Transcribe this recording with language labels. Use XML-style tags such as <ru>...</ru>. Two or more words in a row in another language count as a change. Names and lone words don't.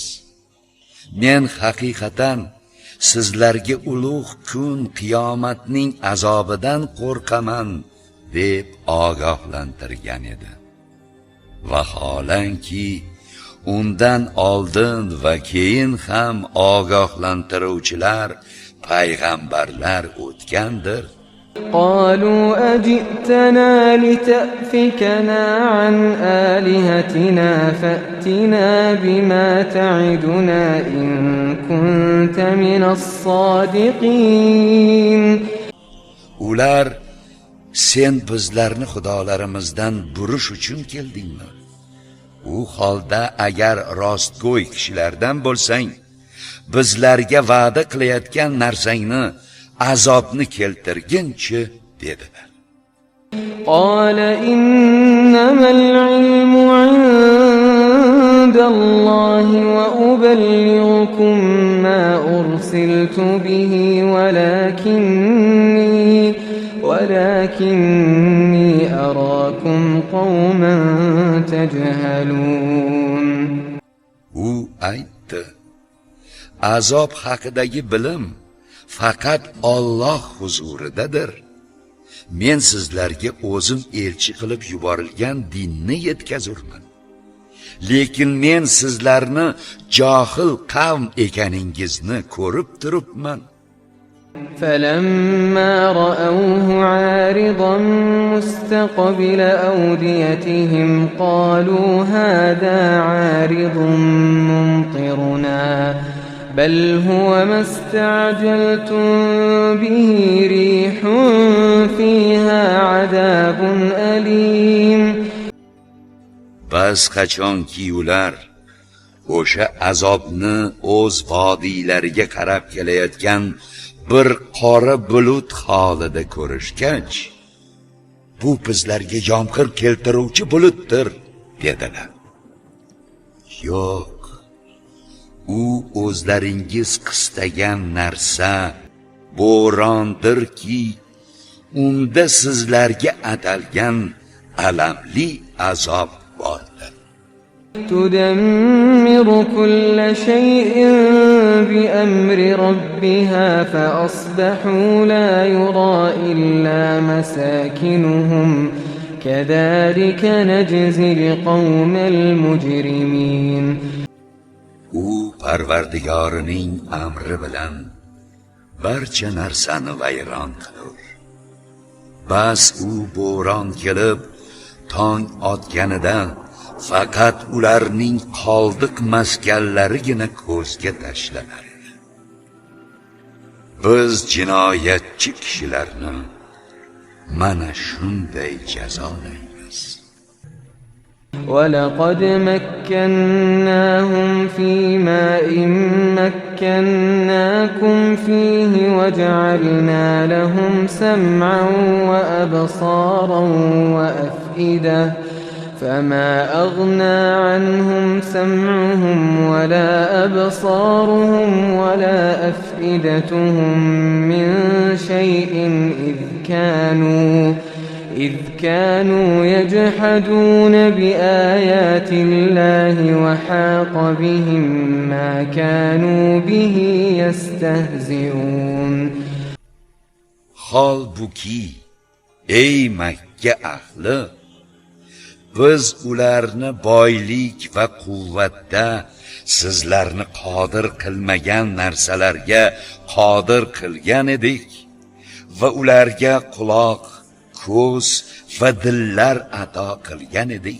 <uz>Men haqiqatan sizlarga ulug' kun qiyomatning azobidan qo'rqaman deb ogohlantirgan edi. Vaholanki undan oldin va keyin ham ogohlantiruvchilar, payg'ambarlar o'tgandir.</uz> <ar>قالوا أجئتنا لتأفكنا عن آلهتنا فأتنا بما تعدنا إن كنت من الصادقين.</ar> <uz>Ular sen bizlarni xudolarimizdan burish uchun keldingmi? U holda agar rostgo'y kishilardan bo'lsang, bizlarga va'da qilayotgan narsangni azobni keltirginchi dedilar.</uz> <ar>قال إنما العلم عند الله وأبلغكم ما أرسلت به ولكني أراكم قوما تجهلون.</ar> <uz>U aytdi: azob haqidagi bilim faqat Alloh huzuridadir. Men sizlarga o'zim elchi qilib yuborilgan dinni yetkazurman. Lekin men sizlarni johil qavm ekaningizni ko'rib turibman.</uz> <ar>فَلَمَّا رَأَوْهُ عَارِضًا مُسْتَقْبِلَ أَوْدِيَتِهِمْ قَالُوا هَذَا عَارِضٌ مُمْطِرُنَا بَلْ هُوَ مَا استعجلتم به ريح فيها عذاب أليم.</ar> <uz>Bas qachonki ular o'sha azobni o'z vodiylariga qarab kelayotgan bir qora bulut holida ko'rishgach, bu bizlarga yomg'ir keltiruvchi bulutdir dedilar. Yo'q, u o'zlaringiz qistagan narsa bo'rondirki, unda sizlarga atalgan alamli azob bordir.</uz> <ar>تدمر كل شيء بأمر ربها فأصبحوا لا يرى إلا مساكنهم كذلك نجزي القوم المجرمين.</ar> <uz>U Parvardigorining amri bilan barcha narsani vayron qilur. Bas u bo'ron kelib tong otganida faqat ularning qoldiq maskanlarigina ko'zga tashlanar edi. Biz jinoyatchi kishilarni mana shunday jazolaymiz.</uz> <ar>ولقد مكناهم في ماء مكناكم فيه وجعلنا لهم سمعا وأبصارا وأفئدة فما أغنى عنهم سمعهم ولا أبصارهم ولا أفئدتهم من شيء إذ كانوا يجحدون بآيات الله وحاق بهم ما كانوا به يستهزئون.</ar> <uz>Holbuki ey Makka ahli, biz ularni boylik va quvvatda sizlarni qodir qilmagan narsalarga qodir qilgan edik va ularga quloq, ko'z va dillar ato qilgan edik.</uz>